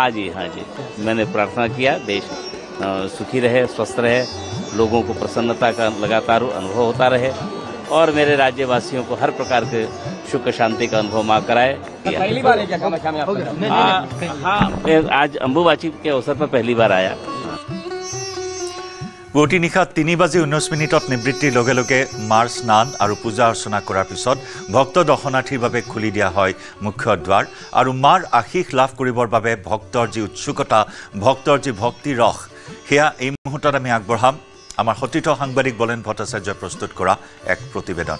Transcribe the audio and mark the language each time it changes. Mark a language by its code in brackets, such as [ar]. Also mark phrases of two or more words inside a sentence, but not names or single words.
[hi] हाँ जी मैंने प्रार्थना किया देश सुखी रहे स्वस्थ रहे लोगों को प्रसन्नता का लगातार अनुभव होता रहे और मेरे राज्यवासियों को हर प्रकार के सुख शांति का अनुभव माँ कराए पहली बार है क्या कामाख्या में हाँ आज अम्बुबाची के अवसर पर पहली बार आया [as] পুৱতি নিশা 3:19 নিবৃত্তিৰ লগে লগে মাৰ স্নান আৰু পূজা অৰ্চনা কৰাৰ পিছত ভক্ত দৰ্শনাৰ্থীৰ বাবে খুলি দিয়া হয় মুখ্য দুৱাৰ আৰু মাৰ আশীষ লাভ কৰিবৰ বাবে ভক্তৰ যি উৎসুকতা ভক্তৰ যি ভক্তি ৰস হেয়া এই মুহূৰ্তত আমি আগবঢ়াম আমাৰ সতীৰ্থ সাংবাদিক বলেন ভট্টাচাৰ্যই প্ৰস্তুত কৰা এক প্ৰতিবেদন